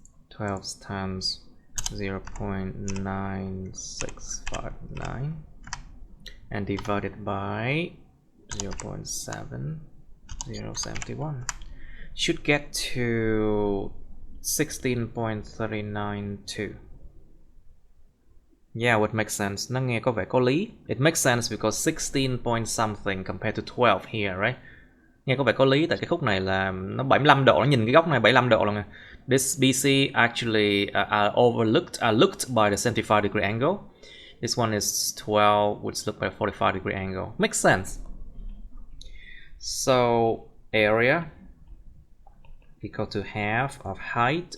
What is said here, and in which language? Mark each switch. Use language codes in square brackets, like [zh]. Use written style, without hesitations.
[en] Times 0.9659 and divided by 0.7071 should get to 16.392. Yeah, it makes sense. [vi] Nó nghe có vẻ có lý. [en] It makes sense because 16 point something compared to 12 here, right? [vi] Nghe có vẻ có lý tại cái khúc này là nó 75 độ, nó nhìn cái góc này 75 độ luôn nè. [en] This BC actually looked by the 75 degree angle. This one is 12, which looked by a 45 degree angle. Makes sense. So area equal to half of height.